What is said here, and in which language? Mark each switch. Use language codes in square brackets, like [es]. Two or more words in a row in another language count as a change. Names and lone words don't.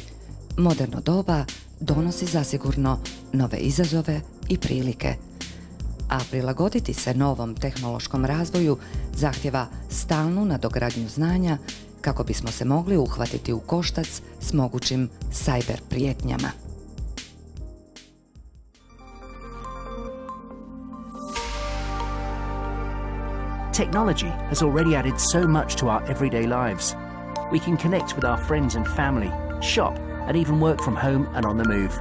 [hr] Moderno doba donosi zasigurno nove izazove i prilike. A prilagoditi se novom tehnološkom razvoju zahtjeva stalnu nadogradnju znanja kako bismo se mogli uhvatiti u koštac s mogućim cyber prijetnjama. [en] Technology has already added so much to our everyday lives. We can connect with our friends and family, shop, and even work from home and on the move.